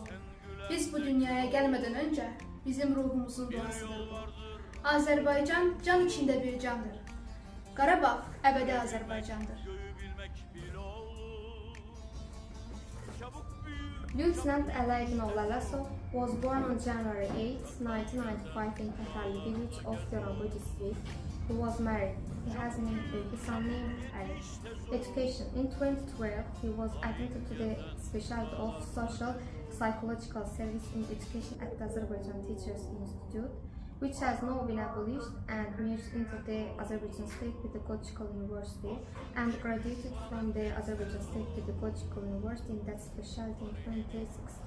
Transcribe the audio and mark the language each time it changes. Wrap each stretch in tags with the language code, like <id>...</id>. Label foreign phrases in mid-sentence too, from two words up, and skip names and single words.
<az>Biz bu dünyaya gəlmədən öncə bizim ruhumuzun duasıdır bu. Azərbaycan can içində bir candır. Qarabağ əbədi Azərbaycandır.</az> <en>Lieutenant Alaydın Lalasov was born on January 8, 1995 in Katarli village of Yorambu district. He was married. He has a son named Ali. Education. In 2012, he was admitted to the specialty of Social Psychological Service in Education at the Azerbaijan Teachers Institute, which has now been abolished and merged into the Azerbaijan State Pedagogical University, and graduated from the Azerbaijan State Pedagogical University in that specialty in 2016.</en>